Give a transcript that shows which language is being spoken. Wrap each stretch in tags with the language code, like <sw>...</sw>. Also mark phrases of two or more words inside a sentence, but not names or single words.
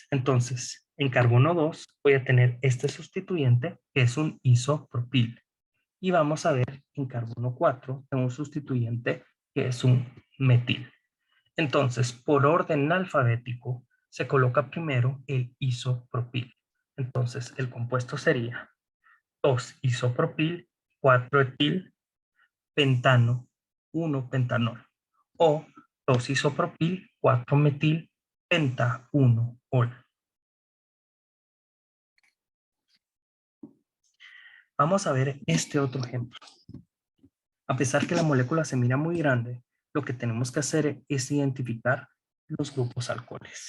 <es>Entonces, en carbono 2 voy a tener este sustituyente que es un isopropil. Y vamos a ver en carbono 4 tengo un sustituyente que es un metil. Entonces, por orden alfabético, se coloca primero el isopropil. Entonces, el compuesto sería 2-isopropil, 4-etil, pentano, 1-pentanol. O 2-isopropil, 4-metil, penta, 1-ol. Vamos a ver este otro ejemplo. A pesar que la molécula se mira muy grande, lo que tenemos que hacer es identificar los grupos alcoholes.</es>